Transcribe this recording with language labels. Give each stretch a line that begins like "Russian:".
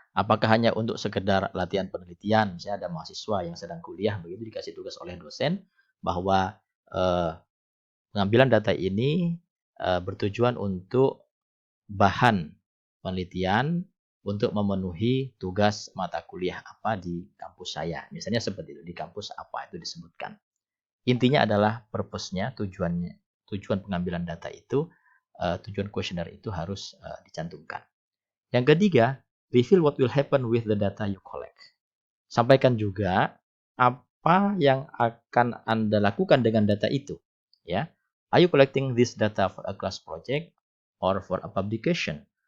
Indonesian: Apakah hanya untuk sekedar latihan penelitian, misalnya ada mahasiswa yang sedang kuliah begitu dikasih tugas oleh dosen bahwa pengambilan data ini bertujuan untuk bahan penelitian untuk memenuhi tugas mata kuliah apa di kampus saya. Misalnya seperti itu, di kampus apa itu disebutkan. Intinya adalah purpose-nya, tujuan pengambilan data itu, tujuan kuesioner itu harus dicantumkan. Yang ketiga,
English: reveal what will happen with the data you collect.
Indonesian: Sampaikan juga apa yang akan Anda lakukan dengan data itu.
English: Ya, are you collecting this data for a class project or for a publication?